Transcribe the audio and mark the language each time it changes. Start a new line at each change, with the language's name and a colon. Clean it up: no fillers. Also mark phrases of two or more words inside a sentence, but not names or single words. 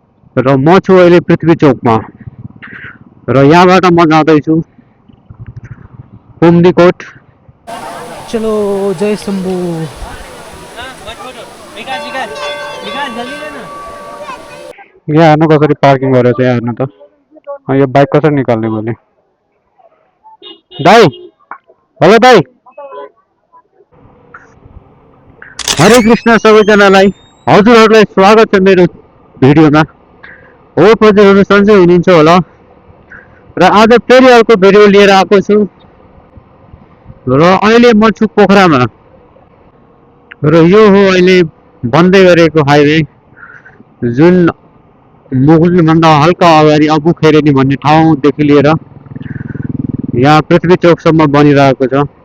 Nepali: र म छु अहिले पृथ्वी चोकमा र यहाँबाट म जाँदैछु कुम्दीकोट।
Hindi: चलो जय शंभू।
Nepali: यहाँ हेर्नु कसरी पार्किङ गरेर चाहिँ हेर्नु त। यो बाइक कसरी निकाल्ने मैले। दाई, हेलो दाई। हरे कृष्ण सबैजनालाई। हजुरहरूलाई स्वागत छ मेरो भिडियोमा। हो हजुरहरू सन्चै हुनुहुन्छ होला र आज फेरि अर्को भिडियो लिएर आएको छु र अहिले म छु पोखरामा र यो हो अहिले बन्दै गरेको हाइवे जुन मुगुलभन्दा हल्का अगाडि अबुखेरेनी भन्ने ठाउँदेखि लिएर यहाँ पृथ्वी चोकसम्म बनिरहेको छ।